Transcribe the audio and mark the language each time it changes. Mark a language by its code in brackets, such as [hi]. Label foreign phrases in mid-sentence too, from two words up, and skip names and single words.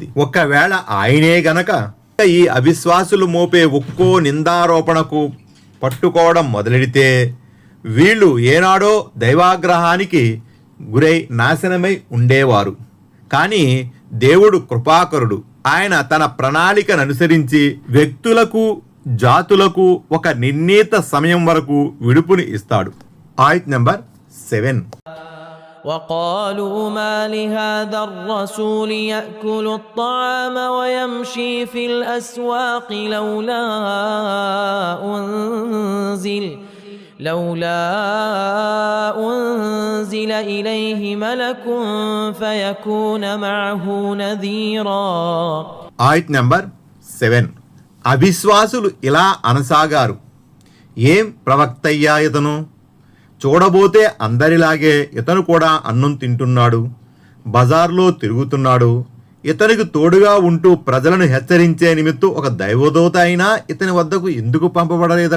[te] ఒకవేళ ఆయనే గనక ఈ అవిశ్వాసులు మోపే ఒక్కో నిందారోపణకు పట్టుకోవడం మొదలెడితే వీళ్ళు ఏనాడో దైవాగ్రహానికి గురై నాశనమై ఉండేవారు. కానీ దేవుడు కృపాకరుడు. ఆయన తన ప్రణాళికను అనుసరించి వ్యక్తులకు జాతులకు ఒక నిర్ణీత సమయం వరకు విడుపుని ఇస్తాడు. ఆయత్ నంబర్ 7. [ar] وقالوا ما لهذا الرسول يأكل الطعام ويمشي في الأسواق لولا أنزل إليه ملك فيكون معه نذيرا. [te] ఆయత్ నంబర్ 7. అవిశ్వాసులు ఇలా అనసాగారు, ఏం ప్రవక్తయ్యా ఇతను? చూడబోతే అందరిలాగే ఇతను కూడా అన్నం తింటున్నాడు, బజార్లో తిరుగుతున్నాడు. ఇతనికి తోడుగా ఉంటూ ప్రజలను హెచ్చరించే నిమిత్తం ఒక దైవదూత అయినా ఇతని వద్దకు ఎందుకు పంపబడలేదట?